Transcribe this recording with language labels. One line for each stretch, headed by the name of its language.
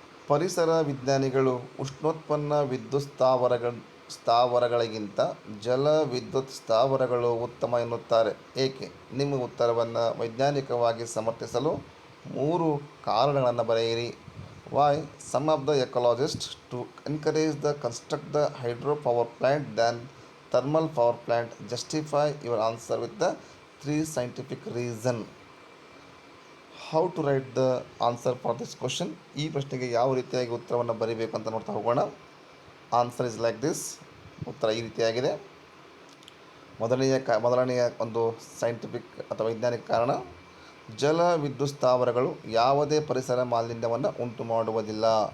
Kannada: ಪರಿಸರ ವಿಜ್ಞಾನಿಗಳು ಉಷ್ಣೋತ್ಪನ್ನ ವಿದ್ಯುತ್ ಸ್ಥಾವರಗಳಿಗಿಂತ ಜಲ ವಿದ್ಯುತ್ ಸ್ಥಾವರಗಳು ಉತ್ತಮ ಎನ್ನುತ್ತಾರೆ. ಏಕೆ? ನಿಮ್ಮ ಉತ್ತರವನ್ನು ವೈಜ್ಞಾನಿಕವಾಗಿ ಸಮರ್ಥಿಸಲು 3 ಕಾರಣಗಳನ್ನು ಬರೆಯಿರಿ.
English: Why some of the ecologists to encourage the construct the hydropower plant than thermal power plant? Justify your answer with the 3 scientific reason. How to write the answer for this question?
Kannada: ಈ ಪ್ರಶ್ನೆಗೆ ಯಾವ ರೀತಿಯಾಗಿ ಉತ್ತರವನ್ನು ಬರೀಬೇಕು ಅಂತ ನೋಡ್ತಾ ಹೋಗೋಣ.
English: Answer is like this.
Kannada: ಉತ್ತರ ಈ ರೀತಿಯಾಗಿದೆ. ಮೊದಲನೆಯ ಒಂದು ಸೈಂಟಿಫಿಕ್ ಅಥವಾ ವೈಜ್ಞಾನಿಕ ಕಾರಣ, ಜಲ ವಿದ್ಯುತ್ ಸ್ಥಾವರಗಳು ಯಾವುದೇ ಪರಿಸರ ಮಾಲಿನ್ಯವನ್ನು ಉಂಟು ಮಾಡುವುದಿಲ್ಲ.